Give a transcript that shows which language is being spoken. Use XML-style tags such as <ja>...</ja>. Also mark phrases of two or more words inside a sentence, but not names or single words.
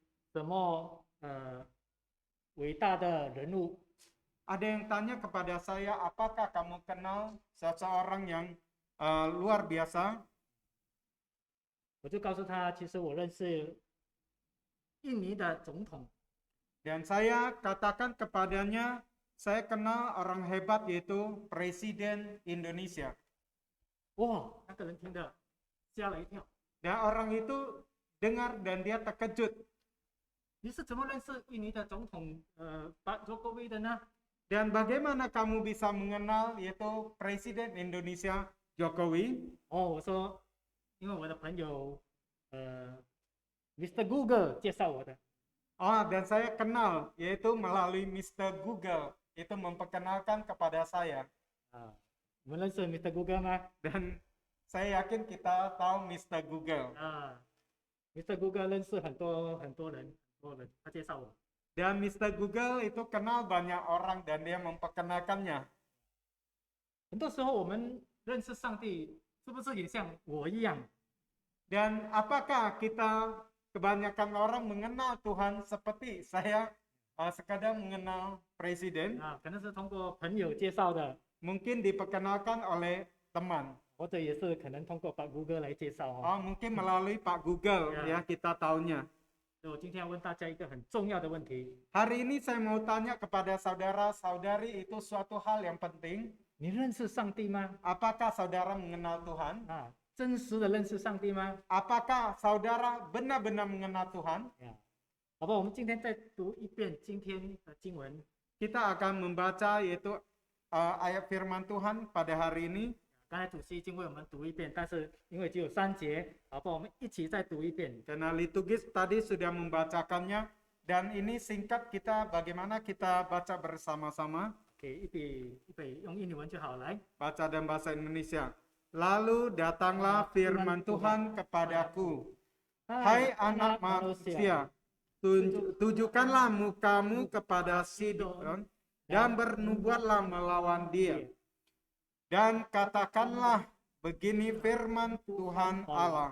<zh>什么伟大的人物。</zh> <id>Ada yang tanya kepada saya, apakah kamu kenal seseorang yang luar biasa?</id> <zh>我就告诉他，其实我认识印尼的总统。</zh> <id>Dan saya katakan kepadanya, saya kenal orang hebat yaitu Presiden Indonesia.</id> <zh>哇，那个人听的吓了一跳。</zh> <id>Dan orang itu dengar dan dia terkejut.</id> <zh>你是怎么认识印尼的总统 Pak Jokowi 的呢？</zh> <id>Dan bagaimana kamu bisa mengenal yaitu Presiden Indonesia Jokowi?</id> <zh>哦，我说，因为我的朋友Mr. Google 介绍我的。</zh> <id>Oh, dan saya kenal yaitu melalui Mr. Google. Itu memperkenalkan kepada saya.</id> <zh>啊，我们认识 Mr. Google 吗？</zh> <id>Dan saya yakin kita tahu Mr. Google.</id> <zh>啊，Mr. Google 认识很多人，他介绍我。</zh> <id>Dan Mr. Google itu kenal banyak orang dan dia memperkenalkannya.</id> <zh>很多时候我们认识上帝，是不是也像我一样？</zh> <id>Dan apakah kita kebanyakan orang mengenal Tuhan seperti saya sekadar mengenal Presiden?</id> <zh>啊，可能是通过朋友介绍的，</zh> <id>Mungkin diperkenalkan oleh teman.</id> <zh>或者也是可能通过把 Google 来介绍哦。</zh> <id>Mungkin melalui Pak Google ya kita taunya.</id> <zh>所以我今天要问大家一个很重要的问题：</zh> <id>Hari ini saya mau tanya kepada saudara-saudari itu suatu hal yang penting.</id> <zh>你认识上帝吗？</zh> <id>Apakah saudara mengenal Tuhan?</id> <zh>啊，真实的认识上帝吗？</zh> <id>Apakah saudara benar-benar mengenal Tuhan?</id> <zh>呀，好吧，我们今天再读一遍今天的经文。</zh> <id>Kita akan membaca yaitu ayat firman Tuhan pada hari ini.</id> <zh>刚才主席已经为我们读一遍，但是因为只有3节，好吧，我们一起再读一遍。</zh> <id>Karena liturgis tadi sudah membacakannya dan ini singkat kita bagaimana kita baca bersama-sama.</id> <zh>给一笔用印尼文就好，来。</zh> <id>Baca dalam bahasa Indonesia. Lalu datanglah firman Tuhan kepadaku. Hai anak manusia, tujukanlah mukamu kepada Sidon dan bernubuatlah melawan dia. Dan katakanlah begini firman Tuhan Allah.</id>